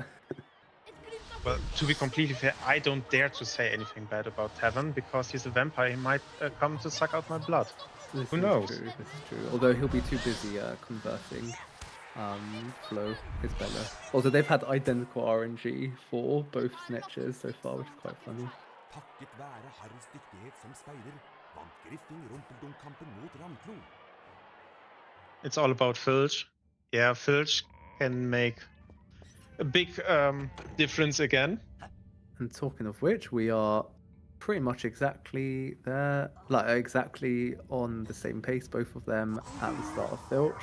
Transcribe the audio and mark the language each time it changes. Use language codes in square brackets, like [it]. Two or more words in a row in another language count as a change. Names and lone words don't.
[en] Well, to be completely fair, I don't dare to say anything bad about Tevin because he's a vampire. He might come to suck out my blood. This Who is knows? true. This is true. Although he'll be too busy converting Flo, his Bella. Also, they've had identical RNG for both snitches so far, which is quite funny. [no] Takket være herrens dyktighet som speider, vant Griffing rumpeldunk-kampen mot Ramklo. [en] It's all about Filch. Yeah, Filch can make a big difference again. And talking of which, we are pretty much exactly there, like exactly on the same pace, both of them at the start of Filch.